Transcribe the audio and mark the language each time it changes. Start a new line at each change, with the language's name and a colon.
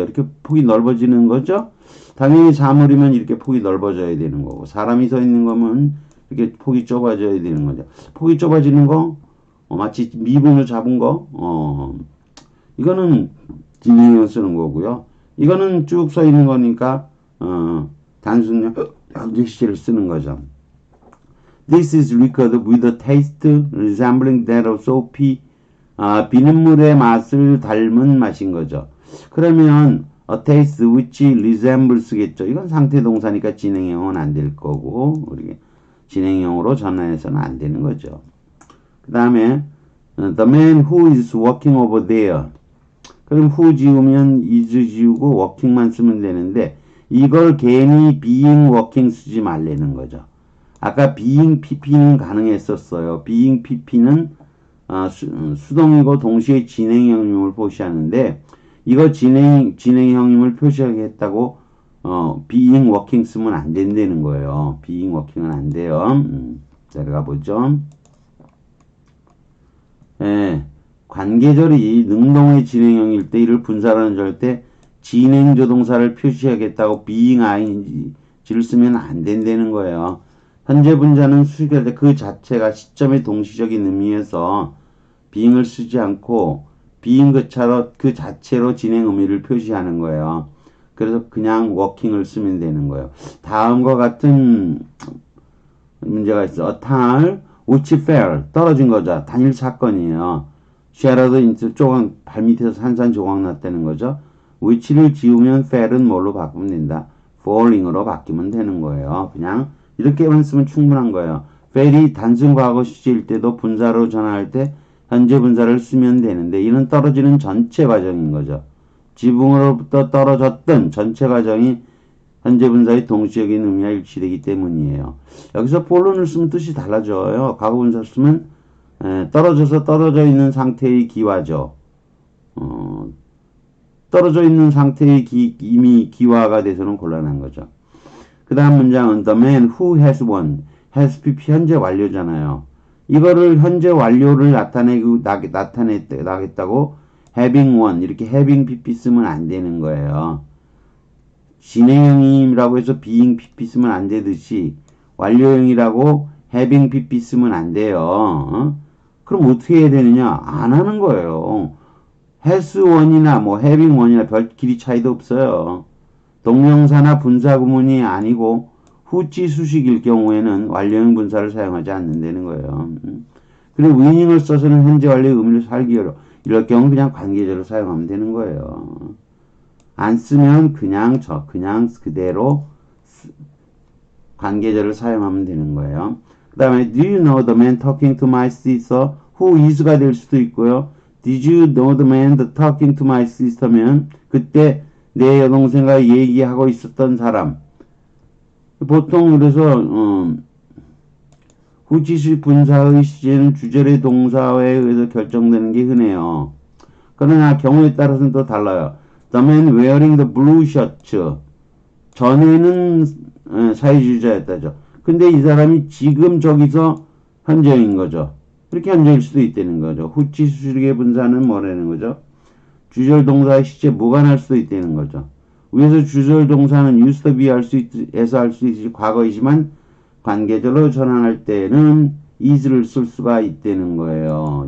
Korean: 이렇게 폭이 넓어지는 거죠. 당연히 사물이면 이렇게 폭이 넓어져야 되는 거고 사람이 서 있는 거면 이렇게 폭이 좁아져야 되는 거죠. 폭이 좁아지는 거 마치 미분을 잡은 거 이거는 진행형 쓰는 거고요. 이거는 쭉 서 있는 거니까 단순 현재 시제를 쓰는 거죠.
English: This is liquid with a taste resembling that of soapy.
Korean: 비눗물의 맛을 닮은 맛인 거죠. 그러면
English: a taste which resembles겠죠.
Korean: 이건 상태 동사니까 진행형은 안 될 거고 우리 진행형으로 전환해서는 안 되는 거죠. 그 다음에
English: the man who is walking over there.
Korean: 그럼 who 지우면 is 지우고 walking만 쓰면 되는데 이걸 괜히 being walking 쓰지 말라는 거죠. 아까 being pp는 가능했었어요. being pp는 수동이고 동시에 진행형임을 표시하는데 이거 진행형임을 표시하겠다고 being working 쓰면 안 된다는 거예요. being working은 안 돼요. 내려가 보죠. 관계절이 능동의 진행형일 때 이를 분사라는 절 때 진행조동사를 표시하겠다고 being ing를 쓰면 안 된다는 거예요. 현재 분자는 수식할 때 그 자체가 시점의 동시적인 의미에서 being을 쓰지 않고 being 그 자체로 진행 의미를 표시하는 거예요. 그래서 그냥 working을 쓰면 되는 거예요. 다음과 같은 문제가 있어.
English: a tar which fell
Korean: 떨어진 거죠. 단일 사건이에요. shattered 조각 발밑에서 산산 조각 났다는 거죠. which를 지우면 fell은 뭘로 바꾸면 된다. falling으로 바뀌면 되는 거예요. 그냥 이렇게만 쓰면 충분한 거예요. fell이 단순 과거 시제일 때도 분사로 전환할 때 현재 분사를 쓰면 되는데 이는 떨어지는 전체 과정인 거죠. 지붕으로부터 떨어졌던 전체 과정이 현재 분사의 동시적인 의미와 일치되기 때문이에요. 여기서 fall은을 쓰면 뜻이 달라져요. 과거 분사 쓰면 떨어져 있는 상태의 기화죠. 떨어져 있는 상태의 이미 기화가 돼서는 곤란한 거죠. 그 다음 문장은
English: the man who has won has pp
Korean: 현재 완료잖아요. 이거를 현재 완료를 나타내겠다고 having won 이렇게 having pp 쓰면 안 되는 거예요. 진행형이라고 해서 being pp 쓰면 안 되듯이 완료형이라고 having pp 쓰면 안 돼요. 그럼 어떻게 해야 되느냐? 안 하는 거예요. has won이나 뭐 having won이나 별 길이 차이도 없어요. 동명사나 분사 구문이 아니고 후치 수식일 경우에는 완료형 분사를 사용하지 않는다는 거예요. 그리고 위닝을 써서는 현재 완료의 의미를 살기 어려워. 이럴 경우 그냥 관계절을 사용하면 되는 거예요. 안 쓰면 그냥 그대로 관계절을 사용하면 되는 거예요.
English: 그 다음에 Do you know the man talking to my sister?
Korean: Who is가 될 수도 있고요.
English: Did you know the man talking to my sister면
Korean: 그때 내 여동생과 얘기하고 있었던 사람. 보통 그래서 후치수 분사의 시제는 주절의 동사에 의해서 결정되는 게 흔해요. 그러나 경우에 따라서는 또 달라요.
English: The man wearing the blue shirt.
Korean: 전에는 사회주의자였다죠. 근데 이 사람이 지금 저기서 현재인 거죠. 이렇게 현재일 수도 있다는 거죠. 후치수식의 분사는 뭐라는 거죠? 주절 동사의 시제 무관할 수도 있다는 거죠. 위에서 주절 동사는 used to be 해서 할 수 있을지 과거이지만 관계절로 전환할 때는 is를 쓸 수가 있다는 거예요.